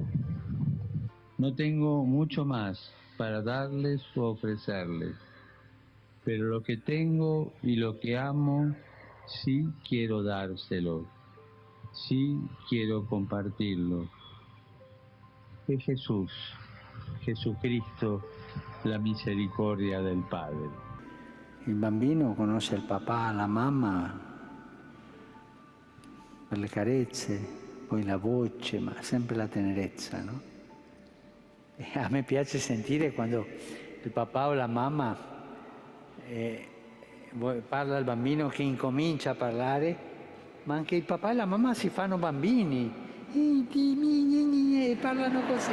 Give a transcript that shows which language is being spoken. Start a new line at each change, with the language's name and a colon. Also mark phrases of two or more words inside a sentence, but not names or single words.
Spanish: No tengo mucho más para darles o ofrecerles, pero lo que tengo y lo que amo, sí quiero dárselo, sí quiero compartirlo. Es Jesús, Jesucristo, la misericordia del Padre.
Italian: Il bambino conosce il papà, la mamma per le carezze, poi la voce, ma sempre la tenerezza, no? E a me piace sentire quando il papà o la mamma parla al bambino che incomincia a parlare, ma anche il papà e la mamma si fanno bambini e parlano così.